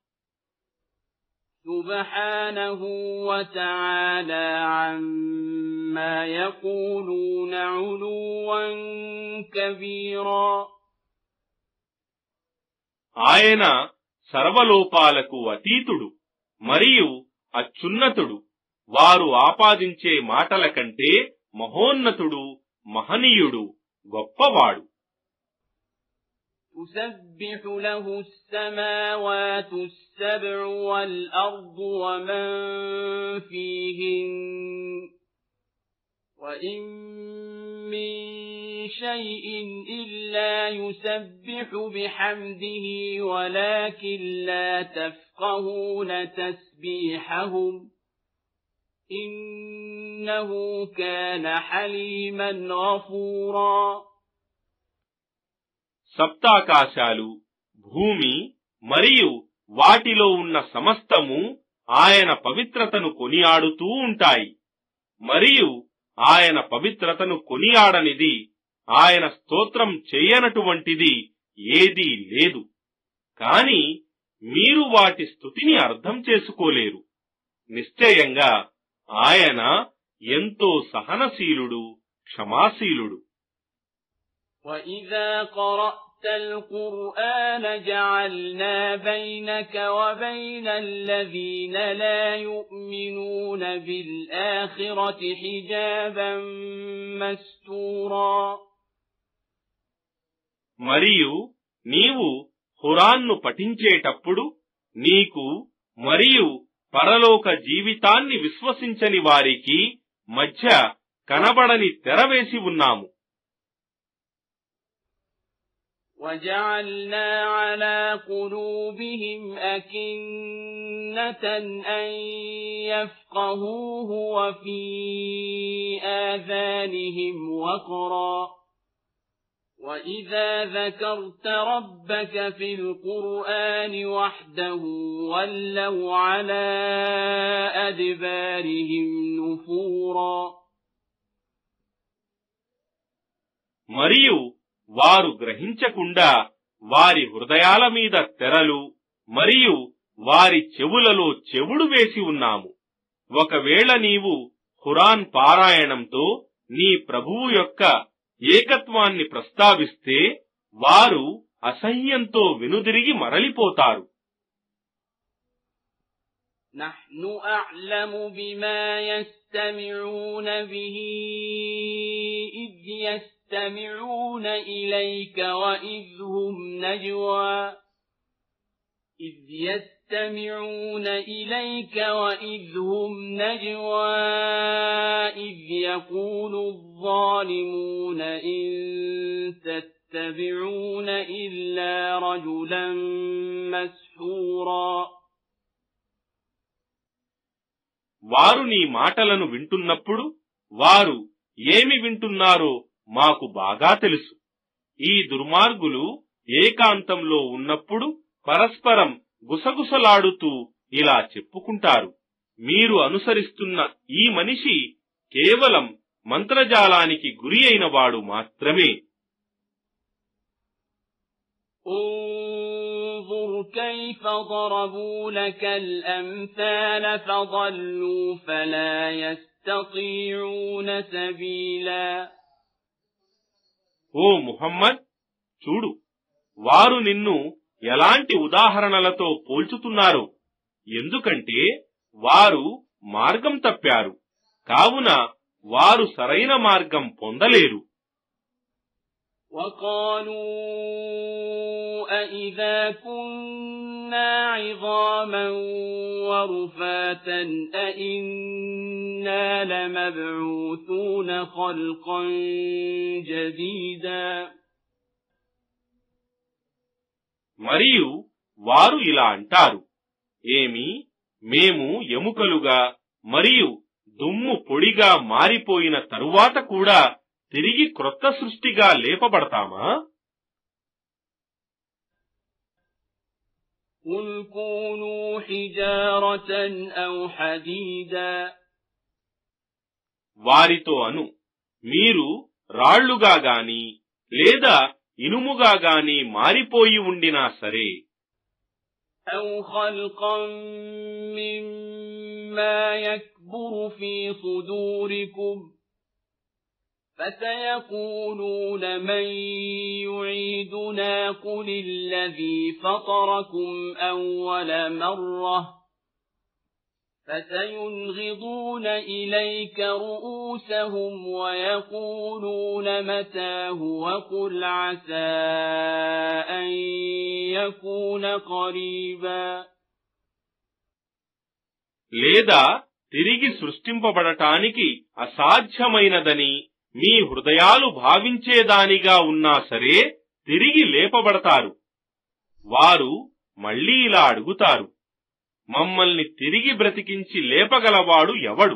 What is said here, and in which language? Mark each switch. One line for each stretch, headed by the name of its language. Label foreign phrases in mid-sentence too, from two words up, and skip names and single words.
Arabic: سبحانه و تعالى عما يقولون علوا كبيرا.
Telugu: ఆయన సర్వలోపాలకు అతీతుడు మరియు అత్యున్నతుడు. వారు ఆపాదించే మాటల కంటే మహోన్నతుడు, మహనీయుడు, గొప్పవాడు.
Arabic: تسبح له السماوات السبع والأرض ومن فيهن وإن من شيء إلا يسبح بحمده ولكن لا تفقهون تسبيحهم إنه كان حليما غفورا.
Telugu: సప్తాకాశాలు, భూమి మరియు వాటిలో ఉన్న సమస్తము ఆయన పవిత్రతను కొనియాడుతూ ఉంటాయి. మరియు ఆయన పవిత్రతను కొనియాడనిది, ఆయన స్తోత్రం చేయనటువంటిది ఏదీ లేదు. కాని మీరు వాటి స్తుతిని అర్థం చేసుకోలేరు. నిశ్చయంగా ఆయన ఎంతో సహనశీలుడు, క్షమాశీలుడు.
Arabic: وَإِذَا قَرَأْتَ الْقُرْآنَ جَعَلْنَا بَيْنَكَ وَبَيْنَ الَّذِينَ لَا يُؤْمِنُونَ بِالْآخِرَةِ حِجَابًا مَسْتُورًا.
Telugu: మరియు నీవు ఖురాన్ను పఠించేటప్పుడు నీకు మరియు పరలోక జీవితాన్ని విశ్వసించని వారికి మధ్య కనబడని తెర వేసి ఉన్నాము.
Arabic: وَجَعَلْنَا عَلَى قُلُوبِهِمْ أَكِنَّةً أَن يَفْقَهُوهُ وَفِي آذَانِهِمْ وَقْرًا وَإِذَا ذَكَرْتَ رَبَّكَ فِي الْقُرْآنِ وَحْدَهُ وَلَّوْا عَلَى أَدْبَارِهِمْ نُفُورًا.
Telugu: మరియు వారు గ్రహించకుండా వారి హృదయాల మీద తెరలు మరియు వారి చెవులలో చెవుడు వేసి ఉన్నాము. ఒకవేళ నీవు ఖురాన్ పారాయణంతో నీ ప్రభువు యొక్క ఏకత్వాన్ని ప్రస్తావిస్తే వారు అసహ్యంతో వెనుదిరిగి మరలిపోతారు.
Arabic: نحن أعلم بما يستمعون به إذ يستمعون إليك وإذ هم نجوى إذ يقول الظالمون إن تتبعون إلا رجلا مسحورا.
Telugu: వారు నీ మాటలను వింటున్నప్పుడు వారు ఏమి వింటున్నారో మాకు బాగా తెలుసు. ఈ దుర్మార్గులు ఏకాంతంలో ఉన్నప్పుడు పరస్పరం గుసగుసలాడుతూ ఇలా చెప్పుకుంటారు, మీరు అనుసరిస్తున్న ఈ మనిషి కేవలం మంత్రజాలానికి గురి అయిన వాడు మాత్రమే.
Arabic: انظر كيف ضربوا لك الأمثال فضلوا فلا يستطيعون سبيلا.
Telugu: ఓ ముహమ్మద్, చూడు, వారు నిన్ను ఎలాంటి ఉదాహరణలతో పోల్చుతున్నారో. ఎందుకంటే వారు మార్గం తప్పారు, కావున వారు సరైన మార్గం పొందలేరు.
Arabic: وقالوا أئذا كنا عظاما ورفاتا أئنا لمبعوثون خلقا جديدا.
Telugu: మరియు వారు ఇలా అంటారు, ఏమి మేము ఎముకలుగా మరియు దుమ్ము పొడిగా మారిపోయిన తరువాత కూడా తిరిగి క్రొత్త సృష్టిగా లేపబడతామా?
Arabic: قُلْ كُونُوا حِجَارَةً أَوْ حَدِيدًا.
Telugu: వారితో అను, మీరు రాళ్లుగా గాని లేదా ఇనుముగా గాని మారిపోయి ఉండినా సరే.
Arabic: أَوْ خَلْقًا مِّمَّا يَكْبُرُ فِي صُدُورِكُمْ فَسَيَقُولُونَ مَن يُعِيدُنَا قُلِ الَّذِي فَطَرَكُمْ أَوَّلَ مَرَّةٍ فَسَيُنْغِضُونَ إِلَيْكَ رُءُوسَهُمْ وَيَقُولُونَ مَتَىٰ هُوَ قُلْ عَسَىٰ أَن يَكُونَ قَرِيبًا.
Telugu: లేదా తిరిగి సృష్టింపబడటానికి అసాధ్యమైనదని మీ హృదయాలు భావించేదానిగా ఉన్నా సరే తిరిగి లేపబడతారు. వారు మళ్లీ ఇలా అడుగుతారు, మమ్మల్ని తిరిగి బ్రతికించి లేపగలవాడు ఎవడు?